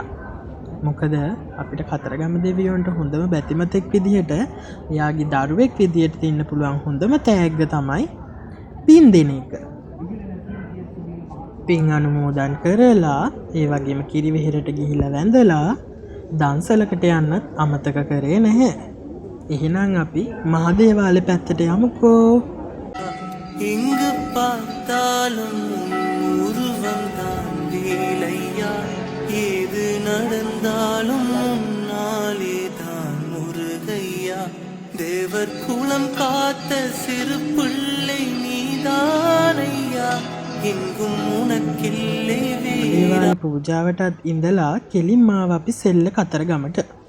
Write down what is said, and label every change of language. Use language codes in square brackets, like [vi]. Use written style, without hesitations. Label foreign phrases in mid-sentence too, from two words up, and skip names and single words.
[si] මොකද අපිට කතරගම දෙවියන්ට හොඳම බැතිමතෙක් විදිහට එයාගේ දරුවෙක් විදිහට ඉන්න පුළුවන් හොඳම තෑග්ග තමයි පින් දෙන එක. පින් අනුමෝදන් කරලා ඒ වගේම කිරිවෙහෙරට ගිහිල්ලා වැඳලා දන්සලකට යන්නත් අමතක කරේ නැහැ. එහෙනම් අපි මහදේවාලේ පැත්තට යමුකෝ. [ta] இங்கு பார்த்தாலும் உருவம் தான் வேலையா ஏது நடந்தாலும் முன்னாலே தான் முருகையா தேவர் குலம் காத்த சிறு பிள்ளை நீதானையா எங்கும் உனக்கில்லை [si] දේවාල පූජාවටත් ඉඳලා කෙලින්ම ආව අපි සෙල්ල කතරගමට.